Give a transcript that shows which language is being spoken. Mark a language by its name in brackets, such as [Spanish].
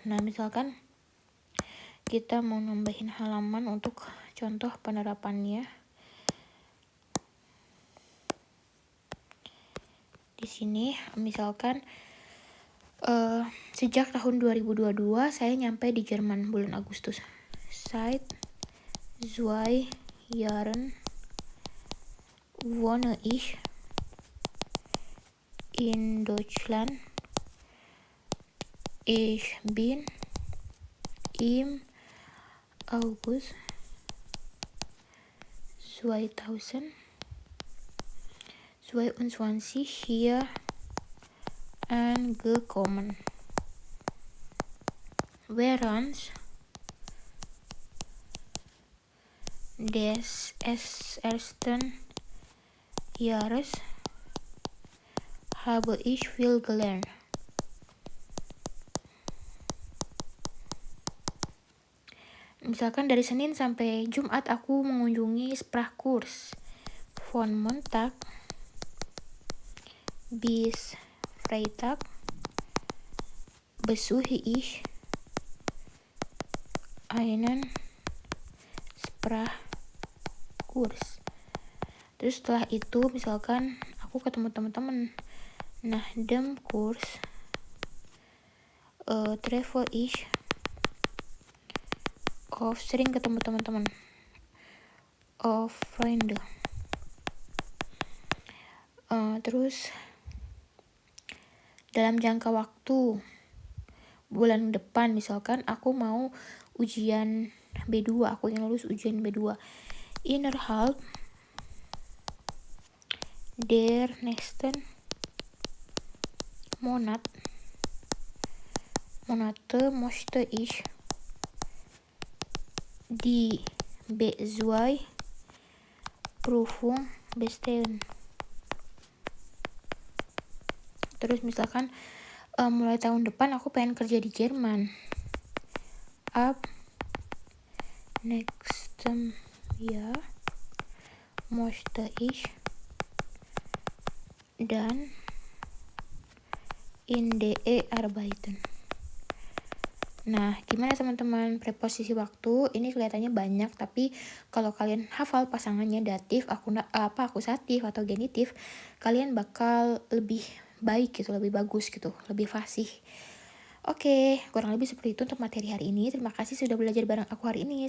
[Indonesian] Nah, misalkan kita mau nambahin halaman untuk contoh penerapannya. Di sini misalkan sejak tahun 2022 saya nyampe di Jerman bulan Agustus. [German] Seit 2 Jahren wohne ich in Deutschland. Ich bin im August 2022 hier angekommen. Während des ersten Jahres habe ich viel gelernt. [Indonesian] Misalkan dari Senin sampai Jumat aku mengunjungi Sprachkurs. [German] Von Montag bis Freitag besuche ich einen Sprachkurs. [Indonesian] Terus setelah itu misalkan aku ketemu teman-teman. [German] Nah, dem Kurs treffe ich [Indonesian] sering ketemu teman-teman, [German] Freunde. [Indonesian] Terus dalam jangka waktu bulan depan misalkan aku mau ujian B2, aku ingin lulus ujian B2. [German] Innerhalb der nächsten Monate möchte ich die B2 Prüfung bestehen. [Indonesian] Terus misalkan mulai tahun depan aku pengen kerja di Jerman. [German] Ab nächstem Jahr möchte ich dann in DE arbeiten. [Indonesian] Nah, gimana teman-teman preposisi waktu? Ini kelihatannya banyak, tapi kalau kalian hafal pasangannya datif, akusatif atau genitif, kalian bakal lebih baik gitu, lebih bagus gitu, lebih fasih. Oke, kurang lebih seperti itu untuk materi hari ini. Terima kasih sudah belajar bareng aku hari ini.